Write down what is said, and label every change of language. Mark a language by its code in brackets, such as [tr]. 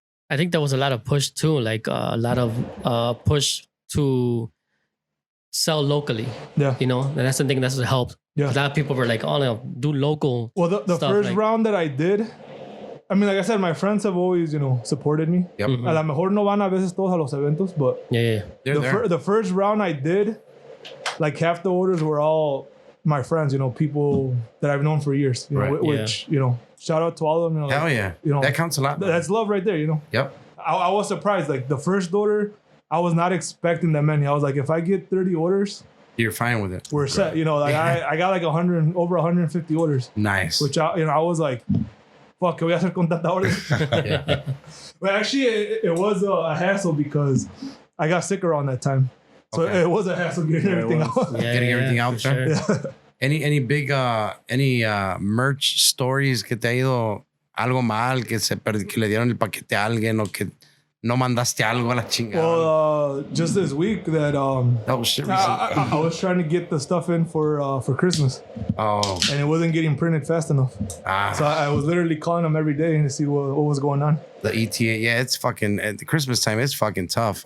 [en] I think there was a lot of push too, like a lot of push to sell locally. Yeah. You know, and that's the thing that's helped. Yeah. A lot of people were like, oh no, do local. Well, the stuff, first like- round that I did, I mean, like I said, my friends have always, you know, supported me. Yep. Mhm. [es] A lo mejor no van a veces todos a los eventos, [en] but Yeah. They're there. the first round I did, like half the orders were all my friends, you know, people that I've known for years, you know, Right. which, you know, shout out to all of them. You know, Hell like, yeah. you know, That counts a lot. that's love right there, you know. Yep. I was surprised. Like the first order, I was not expecting that many. I was like, if I get 30 orders, You're fine with it. we're set. You know, like I got like over 150 orders, Nice. which I was like, fuck, [es] ¿qué voy a hacer con tanta orden? [en] Yeah. But actually, it was a hassle because I got sick around that time. So Okay. it was a hassle getting Yeah, it everything was. out. Getting everything out for there. sure. Any big merch stories [es] que te ha ido algo mal, que le dieron el paquete a alguien o que no mandaste algo a la chingada? [en] Well, just this week that Oh shit. I was trying to get the stuff in for Christmas, Oh. and it wasn't getting printed fast enough. So I was literally calling them every day to see what was going on. The ETA, yeah, it's fucking at the Christmas time. It's fucking tough.